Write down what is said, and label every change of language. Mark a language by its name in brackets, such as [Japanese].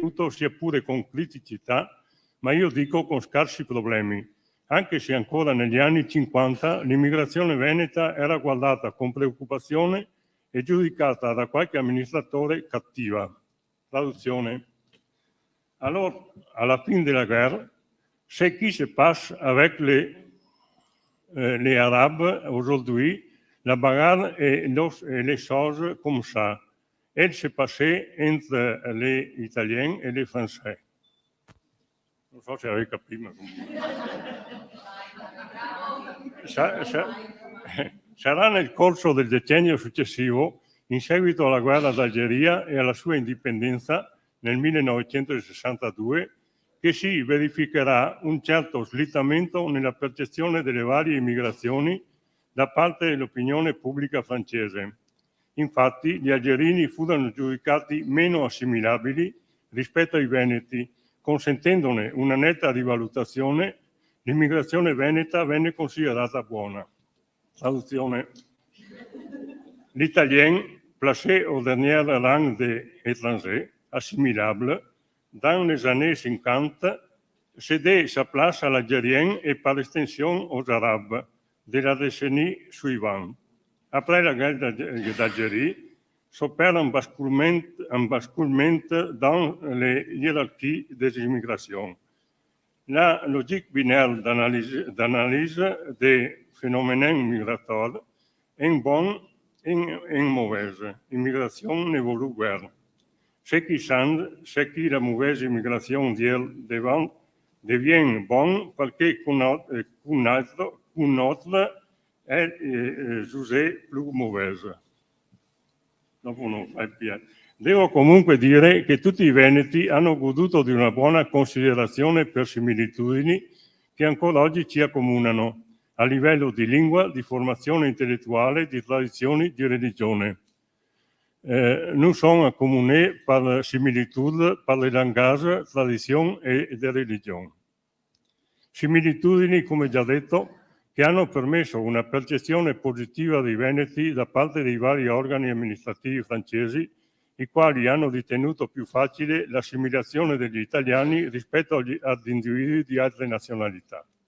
[Italian] sia pure con criticità, ma io dico con scarsi problemi, anche se ancora negli anni 50 l'immigrazione veneta era guardata con preoccupazione e giudicata da qualche amministratore cattiva. Traduzione. [French] Alors, à la fin de la guerre, ce qui se passe avec les Arabes aujourd'hui, la bagarre et les choses comme ça. Elle s'est passée entre les Italiens et les Français. [Italian] Non so se avete capito, ma sarà nel corso del decennio successivo, in seguito alla guerra d'Algeria e alla sua indipendenza nel 1962, che si verificherà un certo slittamento nella percezione delle varie immigrazioni da parte dell'opinione pubblica francese. Infatti, gli algerini furono giudicati meno assimilabili rispetto ai veneti, consentendone una netta rivalutazione. L'immigrazione veneta venne considerata buona. Traduzione. [French] L'italien, placé au dernier rang des étrangers, assimilable, Dans les années 50, cédait sa place à l'Algérien et par extension aux Arabes de la décennie suivante. Après la guerre d'Algérie, s'opère un basculement dans les hiérarchies des immigrations. La logique binaire d'analyse des phénomènes migratoires est bonne et mauvaise. L'immigration n'évolue guère. Ce qui change, c'est que la mauvaise immigration devient bonne parce qu'une autre [Italian] è [French] jugée [Italian] più [French] mauvaise. [Italian] Dopo non fai più. Devo comunque dire che tutti i veneti hanno goduto di una buona considerazione per similitudini che ancora oggi ci accomunano a livello di lingua, di formazione intellettuale, di tradizioni, di religione. [French] Nous sommes accomunés par la similitude, par le langage, [Italian] tradizione e [French] de religione. [Italian] Similitudini, come già detto, che hanno permesso una percezione positiva dei veneti da parte dei vari organi amministrativi francesi, i quali hanno ritenuto più facile l'assimilazione degli italiani rispetto ad individui di altre nazionalità.